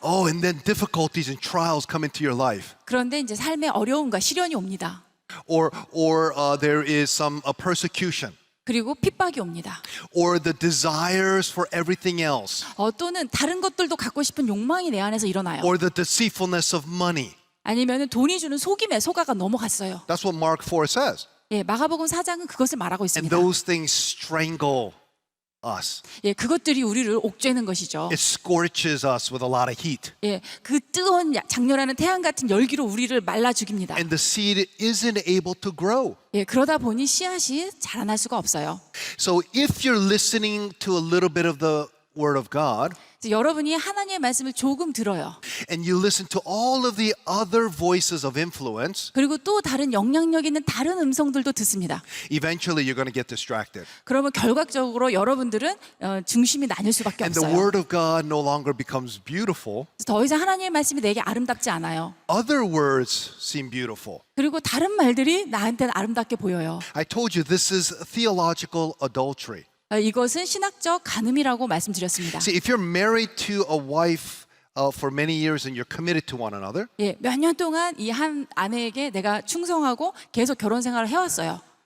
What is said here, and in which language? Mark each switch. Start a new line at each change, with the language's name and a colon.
English: Oh, and then difficulties and trials come into your life.
Korean: 그런데 이제 삶의 어려움과 시련이 옵니다.
English: Or there is some persecution.
Korean: 그리고 핍박이 옵니다.
English: Or the desires for everything else.
Korean: 또는 다른 것들도 갖고 싶은 욕망이 내 안에서 일어나요.
English: Or the deceitfulness of money.
Korean: 아니면 돈이 주는 속임에 속아가 넘어갔어요.
English: That's what Mark 4 says.
Korean: 예, 마가복음 4장은 그것을 말하고
English: And
Korean: 있습니다.
English: those things strangle us.
Korean: 예, 그것들이 우리를 옥죄는 것이죠.
English: It scorches us with a lot of heat.
Korean: 예, 그 뜨거운 장렬하는 태양 같은 열기로 우리를 말라 죽입니다.
English: And the seed isn't able to grow.
Korean: 예, 그러다 보니 씨앗이 자라날 수가 없어요.
English: So if you're listening to a little bit of the Word of God,
Korean: 그래서 여러분이 하나님의 말씀을 조금 들어요.
English: and you listen to all of the other voices of influence,
Korean: 그리고 또 다른 영향력 있는 다른 음성들도 듣습니다.
English: eventually you're going to get distracted.
Korean: 그러면 결과적으로 여러분들은 중심이 나뉠 수밖에
English: And the
Korean: 없어요.
English: Word of God no longer becomes beautiful.
Korean: 더 이상 하나님의 말씀이 내게 아름답지 않아요.
English: Other words seem beautiful.
Korean: 그리고 다른 말들이 나한테는 아름답게 보여요.
English: I told you this is theological adultery.
Korean: 이것은 신학적 간음이라고 말씀드렸습니다.
English: See, if you're married to a wife for many years and you're committed to one another,
Korean: 예, 몇 년 동안 이 한 아내에게 내가 충성하고 계속 결혼 생활을 해왔어요.